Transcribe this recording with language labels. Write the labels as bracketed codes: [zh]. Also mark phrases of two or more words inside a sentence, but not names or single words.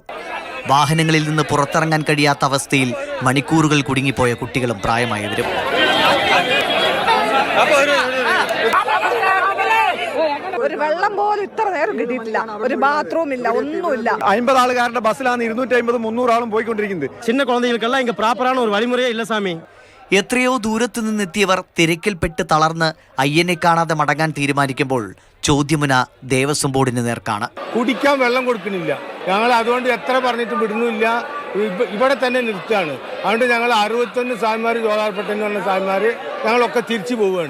[ml] വാഹനങ്ങളിൽ നിന്ന് പുറത്തിറങ്ങാൻ കഴിയാത്ത അവസ്ഥയിൽ മണിക്കൂറുകൾ കുടുങ്ങിപ്പോയ കുട്ടികളും പ്രായമായവരും. ഒരു വെള്ളം പോലും ഇത്ര നേരം കിട്ടിയിട്ടില്ല. ഒരു ബാത്റൂം ഇല്ല, ഒന്നുമില്ല. 50 ആളുകാരുടെ ബസ്സിലാണ് 250-300 ആളും പോയിക്കൊണ്ടിരിക്കുന്നത്. [ta] சின்ன குழந்தைகளுக்கெல்லாம் இங்க ப்ராப்பரான ஒரு வழிமுறையே இல்ல சாமி. [ml] എത്രയോ ദൂരത്തു നിന്നെത്തിയവർ തിരക്കിൽപ്പെട്ട് തളർന്ന് അയ്യനെ കാണാതെ മടങ്ങാൻ തീരുമാനിക്കുമ്പോൾ ചോദ്യമുന ദേവസ്വം ബോർഡിന് നേർക്കാണ്. കുടിക്കാൻ വെള്ളം കൊടുക്കുന്നില്ല. ഞങ്ങൾ അതുകൊണ്ട് എത്ര പറഞ്ഞിട്ടും വിടുന്നില്ല. ഇവിടെ തന്നെ നിർത്തുകയാണ്. അതുകൊണ്ട് ഞങ്ങൾ 61 സായിമാർ ജോലാർപ്പെട്ടെന്ന് പറഞ്ഞ സായിമാർ ഞങ്ങളൊക്കെ തിരിച്ചു പോവുകയാണ്.